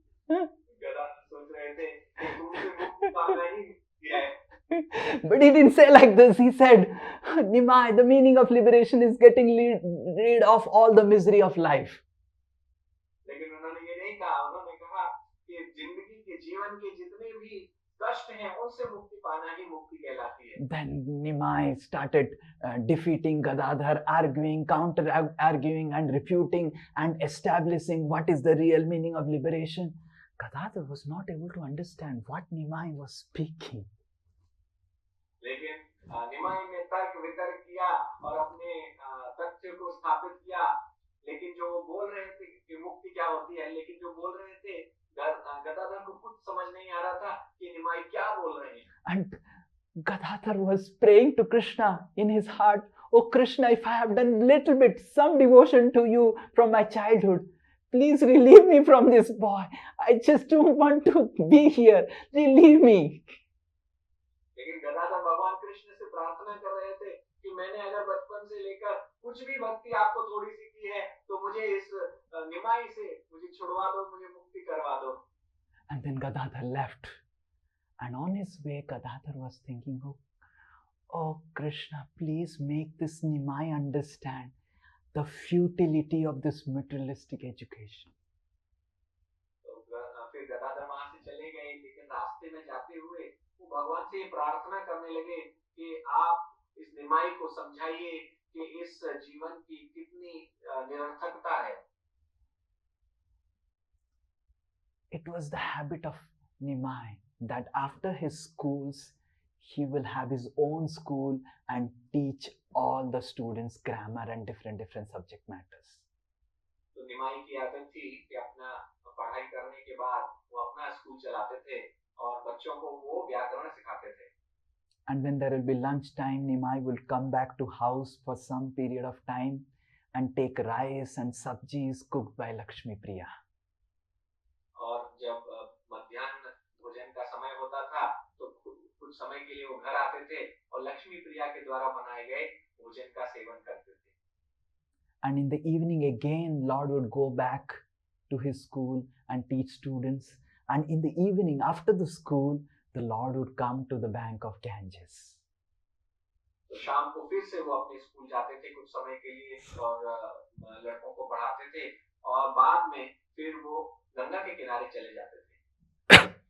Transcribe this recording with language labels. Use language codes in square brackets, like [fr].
[hi] गदाधर सोच रहे थे कि तुमसे मुक्ति पाना ही मुक्ति है। [en] But he didn't say like this. He said, Nimai, the meaning of liberation is getting rid of all the misery of life. [hi] लेकिन उन्होंने ये नहीं कहा, उन्होंने कहा कि जिंदगी के जीवन के जितने भी कष्ट हैं उनसे मुक्ति पाना ही मुक्ति कहलाती है। [en] Then Nimai started defeating Gadadhar, arguing, counter-arguing and refuting and establishing what is the real meaning of liberation. Gadadhar was not able to understand what Nimai was speaking. [hi] लेकिन निमाई ने तर्क वितर्क किया और अपने तथ्य को स्थापित किया, लेकिन जो वो बोल रहे थे कि मुक्ति क्या होती है, लेकिन जो बोल रहे थे गदाधर को कुछ समझ नहीं आ रहा था कि निमाई क्या बोल रहे हैं। [en] And Gadadhar was praying to Krishna in his heart, Oh Krishna, if I have done little bit, some devotion to you from my childhood, please relieve me from this boy. I just don't want to be here. Relieve me. [hi] लेकिन गदाधर भगवान कृष्ण से प्रार्थना कर रहे थे कि मैंने अगर बचपन से लेकर कुछ भी भक्ति आपको थोड़ी सी की है तो मुझे इस निमाई से मुझे छुड़वा दो, मुझे मुक्ति करवा दो। [en] And then Gadadhar left. And on his way, Gadadhar was thinking, oh Krishna, please make this Nimai understand the futility of this materialistic education. [hi] तो फिर गदाधर वहां से चले गए, लेकिन रास्ते में जाते हुए वो भगवान से प्रार्थना करने लगे कि आप इस निमाई को समझाइए कि इस जीवन की कितनी निरर्थकता है। [en] It was the habit of Nimai that after his schools, he will have his own school and teach all the students grammar and different subject matters. [hi] तो निमाई की आदत थी कि अपना पढ़ाई करने के बाद वो अपना स्कूल चलाते थे और बच्चों को वो व्याकरण सिखाते थे। [en] And when there will be lunch time, Nimai will come back to house for some period of time and take rice and sabjis cooked by Lakshmi Priya. [hi] और जब मध्याह्न भोजन का समय होता था तो कुछ समय के लिए वो घर आते थे और लक्ष्मी प्रिया के द्वारा बनाए गए भोजन का सेवन करते थे। [en] And in the evening again, Lord would go back to his school and teach students. And in the evening, after the school, the Lord would come to the bank of Ganges. [hi] तो शाम को फिर से वो अपने school जाते थे कुछ समय के लिए और लड़कों को पढ़ाते थे और बाद में फिर वो गंगा के किनारे चले जाते थे।